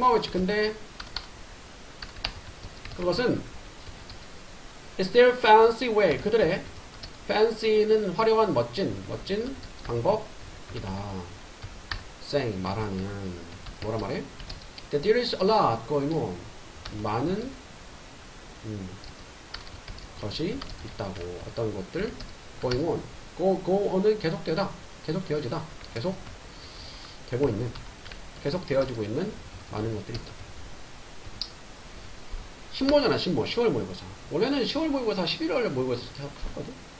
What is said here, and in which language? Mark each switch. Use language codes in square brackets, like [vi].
[ko] 근데 그것은 [en] it's their fancy way. [ko] 그들의 fancy는 화려한 멋진 방법이다. saying 말하는 뭐라 말해? [en] That there is a lot going on. [ko] 많은 것이 있다고. 어떤 것들 [en] going on. go on [ko] 은 계속되어지다. 계속 되어지고 있는 많은 것들이 있다. 신모잖아, 신모. 10월 모의고사. 원래는 10월 모의고사, 11월 모의고사 했거든.